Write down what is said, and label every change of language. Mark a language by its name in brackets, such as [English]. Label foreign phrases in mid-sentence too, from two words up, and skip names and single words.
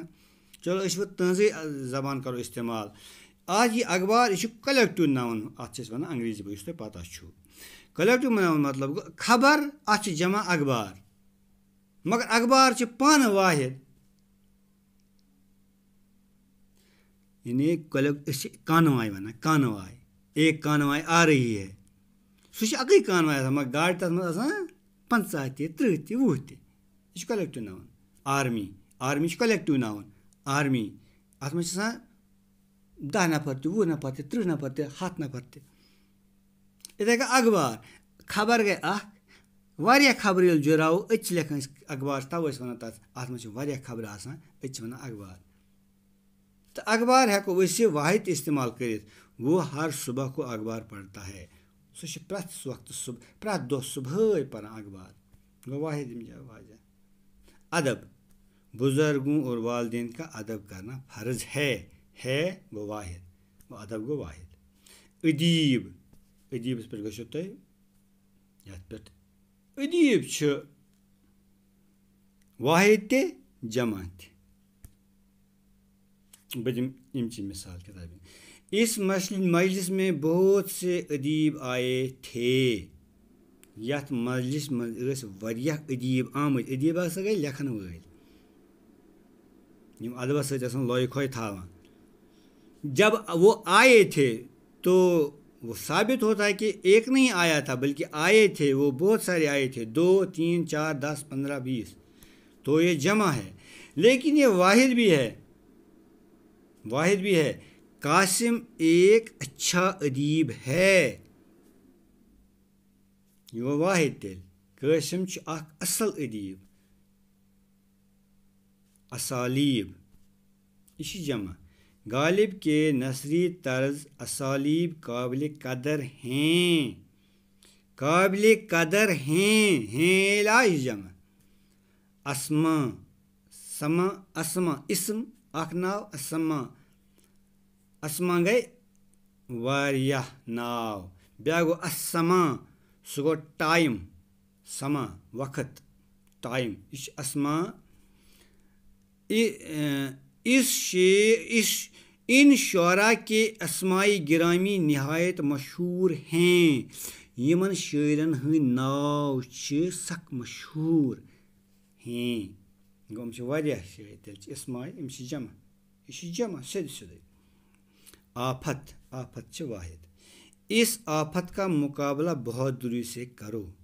[Kashmiri] چلو أسۍ وۄنۍ تٕہٕنٛزٕے زبان کَرو استعمال. آز یہِ اخبار یہِ چھُ [English] collective noun, [Kashmiri] اَتھ چھِ أسۍ وَنان انگریزی پٲٹھۍ یُس تۄہہِ پتہ چھُو. [English] collective noun [Kashmiri] مطلب گوٚو خبر, اَتھ چھِ جمع اخبار, مگر اخبار چھِ پانہٕ واحد. یعنی أسۍ چھِ کانواے وَنان, کانواے, [Urdu] ایک کانواے آ رہی ہے. [Kashmiri] سُہ چھِ اَکٕے کانواے آسان, مگر گاڑِ تَتھ منٛز آسان 50 تہِ 30 تہِ 20 تہِ. یہِ چھُ [English] collective noun. [Kashmiri] آرمی چھُ [English] collective noun. [Kashmiri] آرمی اَتھ منٛز چھِ آسان 10 نفر تہِ 20 نفر تہِ 30 نفر تہِ 100 نفر تہِ. یِتھَے کٔنۍ اخبار, خبر گٔے اکھ, واریاہ خبرٕ ییٚلہِ جُراوو أتۍ چھِ لیکھان أسۍ اخبار, تَوَے ٲسۍ وَنان تَتھ, اَتھ منٛز چھِ واریاہ خبرٕ آسان أتۍ چھِ وَنان اخبار. تہٕ اخبار ہٮ۪کو أسۍ یہِ واحد تہِ استعمال کٔرِتھ. [Urdu] وہ ہر صبح کو اخبار پڑھتا ہے. [Kashmiri] سُہ چھِ پرٛٮ۪تھ دۄہ صُبحٲے پَران اخبار. گوٚو واحد واضح. ادب, [Urdu] بزرگوں اور والدین کا ادب کرنا فرض ہے [Kashmiri] گوٚو واحد, گوٚو ادب گوٚو واحد. ادیٖبَس پٮ۪ٹھ گٔژھِو تُہۍ یَتھ پٮ۪ٹھ. ادیٖب چھُ واحد تہِ جمع تہِ. امچی مثال کتابیں. [Urdu] اس مجلس میں بہت سے ادیب آئے تھے. [Kashmiri] یتھ مجلس مز واریاہ ادیب آمٕتۍ. ادیب ہسا گٔے لیکھن وٲلۍ یِم ادبس سۭتۍ آسان لۄیہِ کھوے تھاوان. [Urdu] جب وہ آئے تھے تو وہ ثابت ہوتا ہے کہ ایک نہیں آیا تھا بلکہ آئے تھے وہ بہت سارے آئے تھے. 2 3 4 10 15 20 تو یہ جمع ہے. لیکن یہ واحد بھی ہے. قاسم ایک اچھا ادیب ہے. [Kashmiri] یہ گوٚو واحد تیٚلہِ. قاسم چھُ اکھ اصل ادیب. اسالیب یہ چھِ جمع. [Urdu] غالب کے نثری طرز اسالیب قابل قدر ہیں. قابل قدر ہیں [Kashmiri] لا یہ جمع. اسما سما اسما اسم اکھ ناو. اسما گٔے واریاہ ناو. بیٛاکھ گوٚو اسما سُہ گوٚو ٹایم. سما وقت ٹایم یہ چھِ اسما. [Urdu] ان شعراء کے اسمائی گرامی نہایت مشہور ہیں. [Kashmiri] یمن شاعرن ہٕنٛدۍ ناو چھِ سخ مشہوٗر ہیں. گوٚو یِم چھِ واریاہ شٲعر. تیٚلہِ چھِ اسمائی یِم چھِ جمع. یہ چھِ جمع سیٚودُے. آفت چھِ واحد. [Urdu] اس آفت کا مقابلہ بہادری سے کرو.